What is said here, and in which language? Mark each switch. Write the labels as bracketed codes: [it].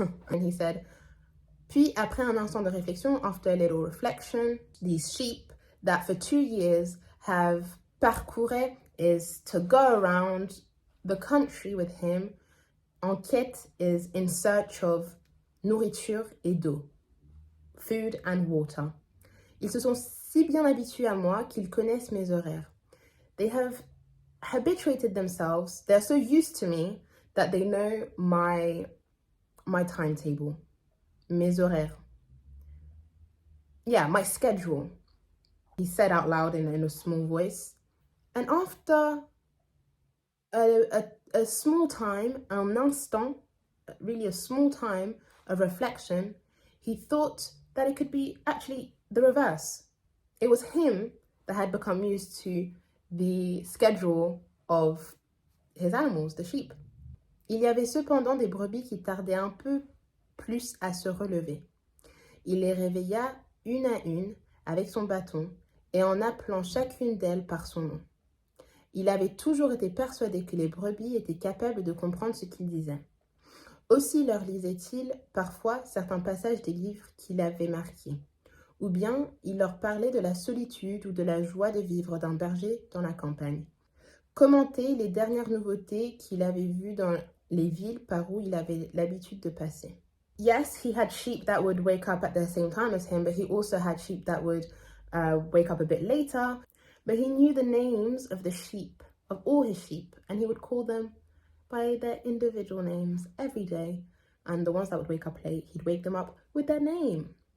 [en] And he said, [fr] puis après un instant de réflexion, [en] after a little reflection, these sheep that for 2 years have [fr] parcouru [en] is to go around the country with him. [fr] En quête [en] is in search of [fr] nourriture et d'eau. [en] Food and water. [fr] Ils se sont si bien habitués à moi qu'ils connaissent mes horaires. [en] They have habituated themselves, they're so used to me that they know my timetable, [fr] mes horaires. [en] Yeah, my schedule. He said out loud in a small voice. And after a small time, [fr] un instant, [en] really a small time of reflection, he thought that it could be actually the reverse. It was him that had become used to the schedule of his animals, the sheep. [fr] Il y avait cependant des brebis qui tardaient un peu plus à se relever. Il les réveilla une à une avec son bâton et en appelant chacune d'elles par son nom. Il avait toujours été persuadé que les brebis étaient capables de comprendre ce qu'il disait. Aussi leur lisait-il parfois certains passages des livres qu'il avait marqués, ou bien il leur parlait de la solitude ou de la joie de vivre d'un berger dans la campagne. Commenter les dernières nouveautés qu'il avait vues dans les villes par où il avait l'habitude de passer. [en] Yes, he had sheep that would wake up at the same time as him, but he also had sheep that would wake up a bit later. But he knew the names of the sheep, of all his sheep, and he would call them by their individual names every day. And the ones that would wake up late, he'd wake them up with their name.